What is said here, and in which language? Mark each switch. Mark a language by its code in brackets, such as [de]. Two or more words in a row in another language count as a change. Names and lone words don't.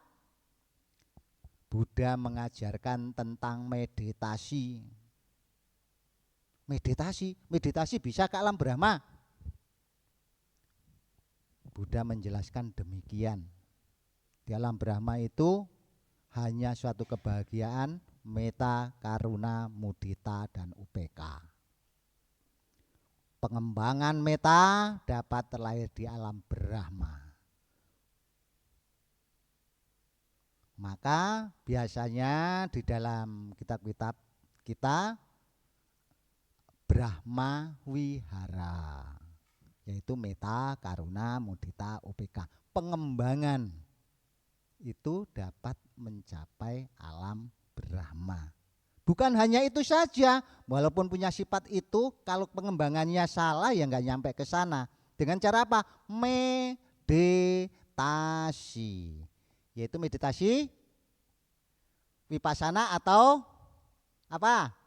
[id] Buddha mengajarkan tentang meditasi. Meditasi bisa ke alam Brahma. Buddha menjelaskan demikian. Di alam Brahma itu hanya suatu kebahagiaan, metta, karuna, mudita, dan upeka. Pengembangan metta dapat terlahir di alam Brahma. Maka biasanya di dalam kitab-kitab kita Brahma Wihara, yaitu metta, karuna, mudita, upeka. Pengembangan itu dapat mencapai alam Brahma. Bukan hanya itu saja, walaupun punya sifat itu, kalau pengembangannya salah ya nggak nyampe ke sana. Dengan cara apa? Meditasi, yaitu meditasi vipassana atau apa?